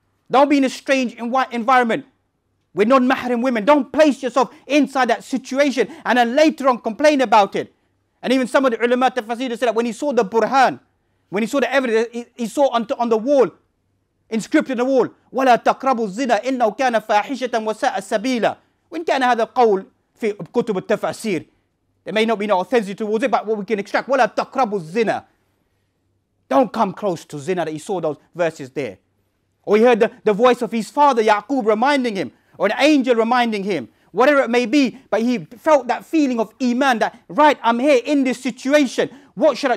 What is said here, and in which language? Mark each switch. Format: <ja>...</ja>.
<en>Don't be in a strange environment with non-mahram women. Don't place yourself inside that situation and then later on complain about it. And even some of the ulama tafsir said that when he saw the burhan, when he saw the evidence, he saw on the wall, inscripted on the wall,</en> <ar>وَلَا تَقْرَبُوا الزِّنَا إِنَّهُ كَانَ فَاحِشَةً وَسَاءَ السَّبِيلَ. وإن كان هذا القول في كتب التفاسير.</ar> <en>There may not be no authenticity towards it, but what we can extract,</en> <ar>وَلَا تَقْرَبُوا الزِّنَا.</ar> <en>Don't come close to zina. That he saw those verses there. Or he heard the voice of his father Yaqub reminding him, or an angel reminding him, whatever it may be, but he felt that feeling of iman, that right, I'm here in this situation. What should I?</en>